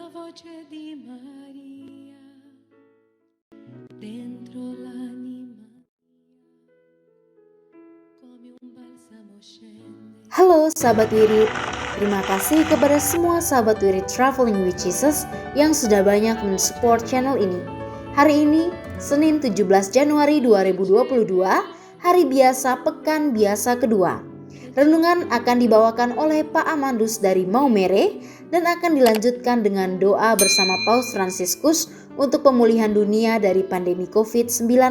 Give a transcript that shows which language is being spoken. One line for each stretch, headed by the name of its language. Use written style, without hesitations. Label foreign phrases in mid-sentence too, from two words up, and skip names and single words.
Italian: voce di Maria dentro l'anima come un balsamo scende.
Indonesian: Halo sahabat Wirid, terima kasih kepada semua sahabat Wirid Traveling with Jesus yang sudah banyak mensupport channel ini. Hari ini, Senin 17 Januari 2022, hari biasa pekan biasa kedua. Renungan akan dibawakan oleh Pak Amandus dari Maumere dan akan dilanjutkan dengan doa bersama Paus Fransiskus untuk pemulihan dunia dari pandemi COVID-19.